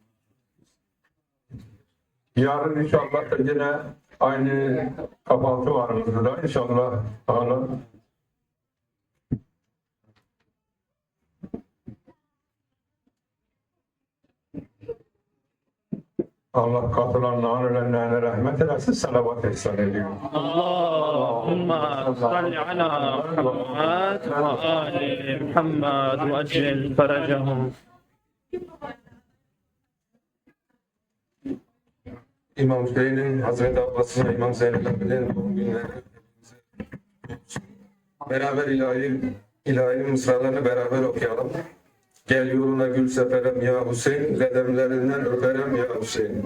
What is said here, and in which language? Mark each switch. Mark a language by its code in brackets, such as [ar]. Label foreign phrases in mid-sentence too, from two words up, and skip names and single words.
[tr] Yarın inşallah da yine aynı kahvaltı var burada inşallah. Allah. Allah katılanların ölenlerine rahmet eylesin, salavat ihsan ediyor. [ar] اللهم صل على محمد وآل محمد وأجل فرجهم. [tr] İmam Hüseyin'in, Hazreti Abbas'ın, İmam Zeynep'in doğum günleri. Beraber ilahi mısralarını beraber okuyalım. Gel yoluna gül seferem ya Hüseyin, redemlerinden öperem ya Hüseyin.